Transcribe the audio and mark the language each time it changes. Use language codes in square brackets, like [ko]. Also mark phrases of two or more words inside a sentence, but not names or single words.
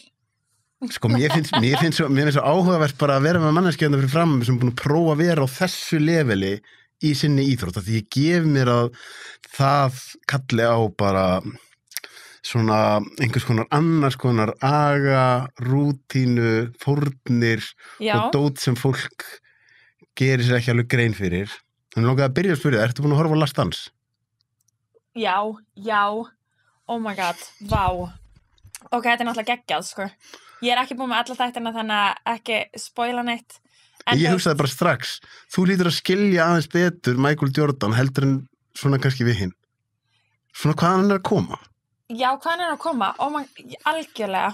[is] Sko, mér finnst svo áhugavert bara að vera með manneskjöfna fyrir fram sem er búin að prófa að vera á þessu leveli í sinni íþrótt, því ég gef mér að það kalli á bara svona einhvers konar annars konar aga, rútínu, fórnir og dót sem fólk gerir sér ekki alveg grein fyrir. Þannig langaði að byrja að spyrja, ertu búin að horfa á Last Dance? [en] Já, oh my god, [is] vá. Ok, þetta er náttúrulega geggjað, sko. Ég er ekki búin með alla þættina þannig að ekki spoila neitt. Ég hugsaði bara strax, þú lítur að skilja aðeins betur Michael Jordan heldur en svona kannski við hinn. Svona hvað hann er að koma? Já, hvað hann er að koma? Algjörlega.